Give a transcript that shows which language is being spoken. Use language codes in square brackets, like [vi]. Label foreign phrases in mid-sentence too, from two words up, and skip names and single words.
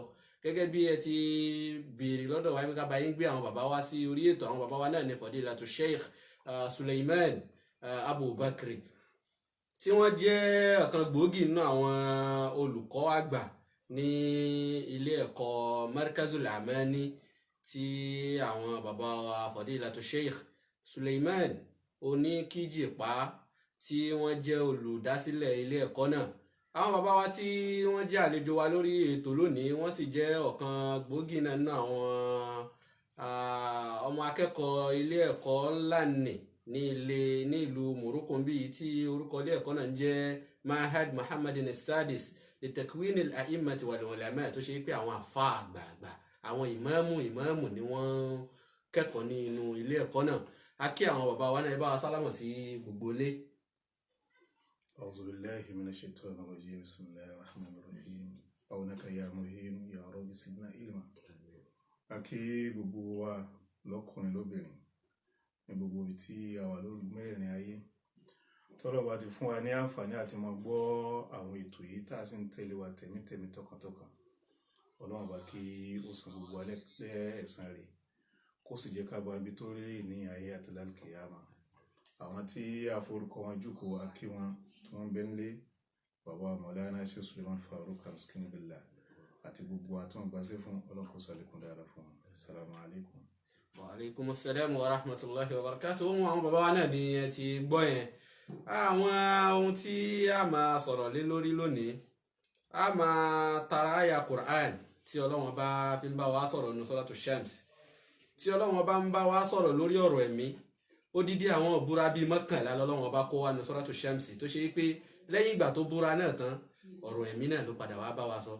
[yo] Gẹ́gẹ́ bí ẹ ti béèrè lọ́dọ̀ wa ká bá yín gbé àwọn bàbá wa sí orí ètò, àwọn bàbá wa náà ni Fadilatu Sheikh Suleiman Abubakar, tí wọ́n jẹ́ ọ̀kan gbòógì nínú àwọn olùkọ́ àgbà ní ilé ẹ̀kọ́ Markazul Amani, tí àwọn bàbá wa Fadilatu Sheikh Suleiman Oníkíjìpá tí wọ́n jẹ́ olùdásílẹ̀ ilé ẹ̀kọ́ náà. Àwọn bàbá wa tí wọ́n jẹ́ àlejò wa lórí ètò lónìí, wọ́n sì jẹ́ ọ̀kan gbòógì náà nínú àwọn ọmọ akẹ́kọ̀ọ́ ilé ẹ̀kọ́ ńlá ní ìlú Morocco bíi tí orúkọ ilé ẹ̀kọ́ náà ń jẹ́ Mahad Muhammadin Sadis li Takwin al-A'immati wal Ulama, tó ṣe pé àwọn àfa àgbààgbà, àwọn ìmáàmù ni wọ́n kẹ́kọ̀ọ́ ní inú ilé ẹ̀kọ́ náà. A kí àwọn bàbá wa náà, ẹ bá wa sálámọ̀ sí gbogbo ilé. [ar] أعوذ بالله من الشيطان الرجيم بسم الله الرحمن الرحيم أونك يا مهين يا رب سيدنا إلما. [yo] Akí gbogbo wa lọ́kùnrin lóbìnrin ní gbogbo ibi tí a wà lórí mẹ́rẹ̀ẹ̀rin ayé, tọ́lọ́ bá ti fún wa ní àǹfààní àti máa gbọ́ àwọn ètò yìí tá a sì ń tẹ̀lé wa tẹ̀mítẹ̀mí tọkàntọkàn. Ọlọ́run bá kí ó san gbogbo wa lẹ́san rẹ̀, kó sì jẹ́ ká bá ibi tó rí ní ayé àti lálùkìyámà. Àwọn tí a forúkọ wọn jókòó, a kí wọn tí wọ́n bẹ nílé, bàbá Maulana Sheikh Suleiman Farouk Al-Miskin Billah àti gbogbo àtúnwọ̀n gbàṣẹ fún Ọlọ́run kó ṣàlékún dára fún wọn. [ar] السلام عليكم. وعليكم السلام ورحمة الله وبركاته. [yo] Àwọn bàbá wa náà ni ẹ ti gbọ́ yẹn. Àwọn ohun tí a máa sọ̀rọ̀ lé lórí lónìí, a máa tara àyà Qur'an tí Ọlọ́run bá fi ń bá wa sọ̀rọ̀ ní Suratu Shams, tí Ọlọ́run bá ń bá wa sọ̀rọ̀ lórí ọ̀rọ̀ ẹ̀mí. Odidi àwọn ìbúra bíi 11 lọ́lọ́run bá kó wá ní Suratu Shams, tó ṣe pé lẹ́yìn ìgbà tó búra náà tán, ọ̀rọ̀ ẹ̀mí náà ló padà wá bá wa sọ.